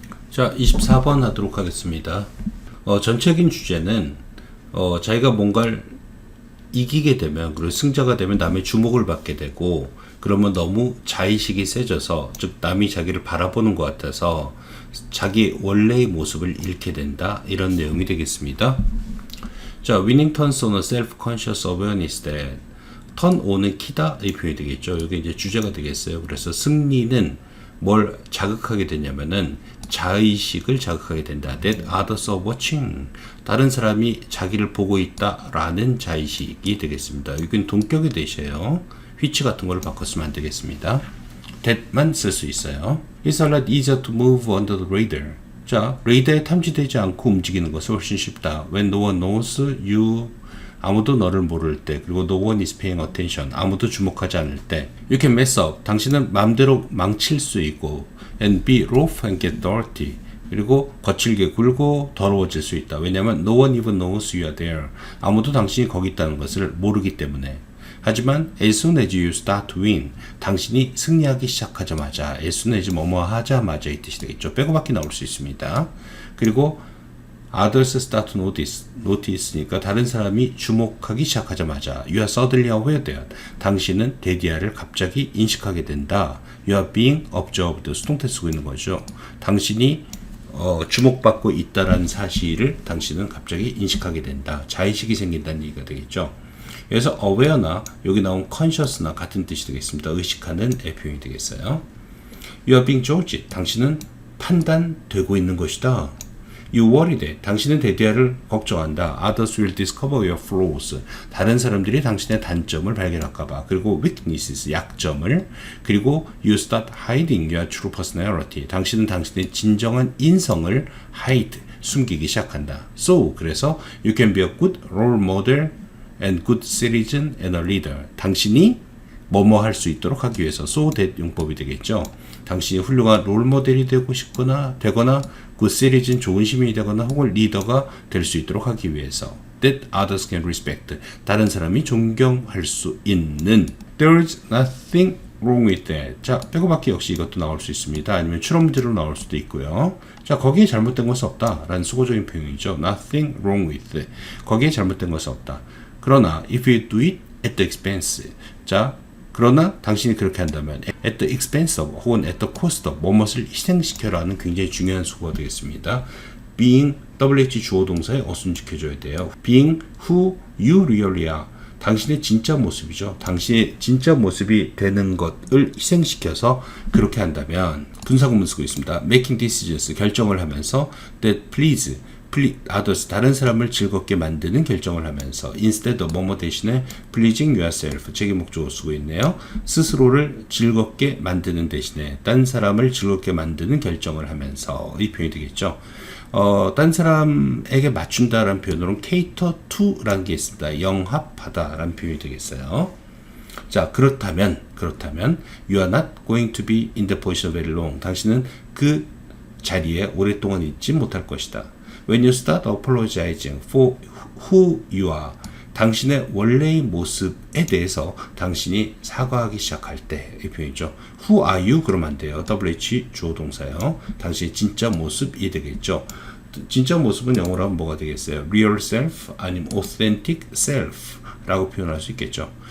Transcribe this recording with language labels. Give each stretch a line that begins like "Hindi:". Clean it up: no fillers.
Korean: 자, 24번 하도록 하겠습니다. 전체적인 주제는 자기가 뭔가를 이기게 되면, 그리고 승자가 되면 남의 주목을 받게 되고, 그러면 너무 자의식이 세져서, 즉 남이 자기를 바라보는 것 같아서 자기 원래의 모습을 잃게 된다, 이런 내용이 되겠습니다.
English: 자, winning turns on a self-conscious awareness that, turn on은 키다,
Korean: 이 표현이 되겠죠. 여기 이제 주제가 되겠어요. 그래서 승리는 뭘 자극하게 되냐면은 자의식을 자극하게 된다.
English: That others are watching,
Korean: 다른 사람이 자기를 보고 있다라는 자의식이 되겠습니다. 이건 동격이 되셔요. which 같은 걸 바꿨으면 안 되겠습니다. that만 쓸 수 있어요.
English: It's a lot easier to move under the radar.
Korean: 자, 레이더에 탐지되지 않고 움직이는 것은 훨씬 쉽다.
English: When no one knows you,
Korean: 아무도 너를 모를 때,
English: 그리고 no one is paying attention,
Korean: 아무도 주목하지 않을 때.
English: You can mess up,
Korean: 당신은 마음대로 망칠 수 있고,
English: and be rough and get dirty,
Korean: 그리고 거칠게 굴고 더러워질 수 있다. 왜냐하면
English: no one even knows you are there,
Korean: 아무도 당신이 거기 있다는 것을 모르기 때문에.
English: 하지만 as soon as you start to win,
Korean: 당신이 승리하기 시작하자마자,
English: as soon as 뭐뭐 하자마자 이 뜻이 되겠죠.
Korean: 빼고밖에 나올 수 있습니다. 그리고
English: others start to notice
Korean: 니까 다른 사람이 주목하기 시작하자마자,
English: you are suddenly aware that,
Korean: 당신은 대디아를 갑자기 인식하게 된다.
English: you are being observed,
Korean: 수동태 쓰고 있는 거죠. 당신이 주목받고 있다라는 사실을 당신은 갑자기 인식하게 된다. 자의식이 생긴다는 얘기가 되겠죠. 그래서 aware나 여기 나온 conscious나 같은 뜻이 되겠습니다. 의식하는 표현이 되겠어요.
English: You are being judged,
Korean: 당신은 판단되고 있는 것이다.
English: You worry that,
Korean: 당신은 대디아를 걱정한다.
English: Others will discover your flaws,
Korean: 다른 사람들이 당신의 단점을 발견할까봐. 그리고 weaknesses, 약점을. 그리고
English: you start hiding your true personality,
Korean: 당신은 당신의 진정한 인성을 hide, 숨기기 시작한다.
English: So, 그래서 you can be a good role model and good citizen and a leader,
Korean: 당신이 뭐뭐 할 수 있도록 하기 위해서
English: so that 용법이 되겠죠.
Korean: 당신이 훌륭한 롤모델이 되거나 good citizen, 좋은 시민이 되거나 혹은 리더가 될 수 있도록 하기 위해서.
English: that others can respect,
Korean: 다른 사람이 존경할 수 있는.
English: There is nothing wrong with that.
Korean: 자, 빼고받기 역시 이것도 나올 수 있습니다. 아니면 추론 문제로 나올 수도 있고요. 자, 거기에 잘못된 것은 없다 라는 수고적인 표현이죠. Nothing wrong with, 거기에 잘못된 것은 없다.
English: 그러나 if you do it at the expense,
Korean: 자, 그러나 당신이 그렇게 한다면
English: at the expense of 혹은 at the cost of,
Korean: 무엇을 희생시켜라는 굉장히 중요한 수고가 되겠습니다. being, WH 주어 동사에 어순 지켜줘야 돼요.
English: being who you really are,
Korean: 당신의 진짜 모습이죠. 당신의 진짜 모습이 되는 것을 희생시켜서 그렇게 한다면, 분사구문 쓰고 있습니다.
English: making decisions,
Korean: 결정을 하면서
English: that please others,
Korean: 다른 사람을 즐겁게 만드는 결정을 하면서
English: instead of
Korean: 뭐뭐 대신에
English: pleasing yourself,
Korean: 제기 목적어 쓰고 있네요. 스스로를 즐겁게 만드는 대신에 딴 사람을 즐겁게 만드는 결정을 하면서, 이 표현이 되겠죠. 딴 사람에게 맞춘다라는 표현으로는 cater to라는 게 있습니다. 영합하다라는 표현이 되겠어요. 자, 그렇다면
English: you are not going to be in the position very long,
Korean: 당신은 그 자리에 오랫동안 있지 못할 것이다.
English: When you start apologizing for who you are,
Korean: 당신의 원래의 모습에 대해서 당신이 사과하기 시작할 때의 표현이죠.
English: Who are you?
Korean: 그러면 안 돼요. WH 주어 동사요. 당신의 진짜 모습이 되겠죠. 진짜 모습은 영어로 하면 뭐가 되겠어요? Real self 아니면 authentic self 라고 표현할 수 있겠죠.